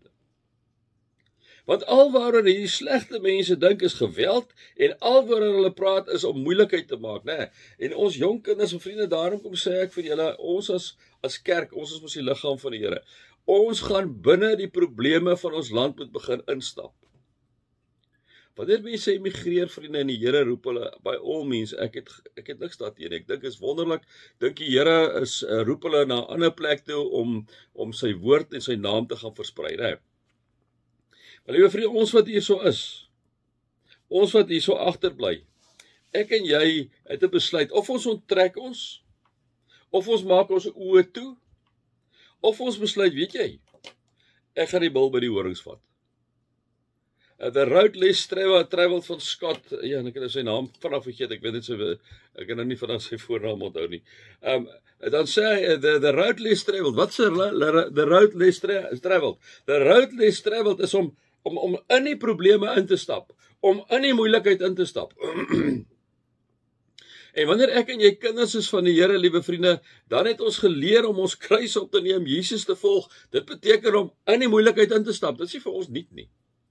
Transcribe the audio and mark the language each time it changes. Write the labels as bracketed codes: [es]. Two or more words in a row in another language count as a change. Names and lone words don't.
[af] Want al waaroor hierdie slegte mense dink is geweld en al waaroor hulle praat is om moeilikheid te maak, né? En ons jong kinders en vriende, daarom kom sê ek vir julle, ons as kerk, ons is mos die liggaam van die Here. Ons gaan binne die probleme van ons land moet begin instap. Wanneer mense emigreer, vriende, en die Here roep hulle [en] by all means, [af] ek het niks daarteen. Ek dink is wonderlik. Dink die Here roep hulle na 'n ander plek toe om sy woord en sy naam te gaan versprei, né? Maar liewe vriende, ons wat hier so is, ons wat hier so agterbly, ek en jy het 'n besluit, of ons onttrek ons, of ons maak ons oë toe, of ons besluit, weet jy, ek gaan die bil by die horings vat. The road less traveled van Scott, ja, en ek het sy naam vanaf vergeet, ek weet net ek kan nou nie vanaf sy voornaam onthou nie. Dan sê hy, the road less traveled, wat sê the road less traveled? The road less traveled is om in die probleme in te stap, om in die moeilikheid in te stap. En wanneer ek en jy kinders is van die Here, liewe vriende, dan het ons geleer om ons kruis op te neem, Jesus te volg. Dit beteken om in die moeilikheid in te stap. Dit is nie vir ons nuut nie.